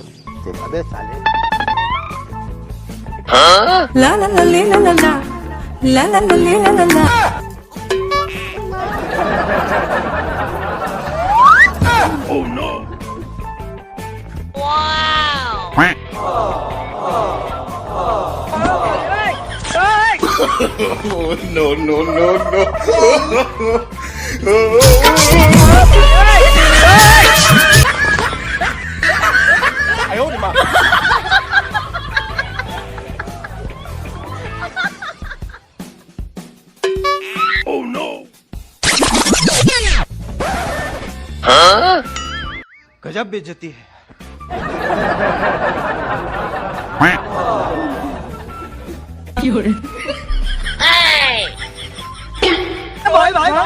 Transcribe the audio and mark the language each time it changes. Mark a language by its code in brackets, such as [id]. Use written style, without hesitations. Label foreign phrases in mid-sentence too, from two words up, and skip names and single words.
[hi] अबे साले। ला ला ला ले ला ला ला ला ला ला ले ला ला ला। [en] Oh no. Wow. No, no, no, no. Oh no. [hi] गजब बेइज्जती है। 有人。 भाई भाई भाई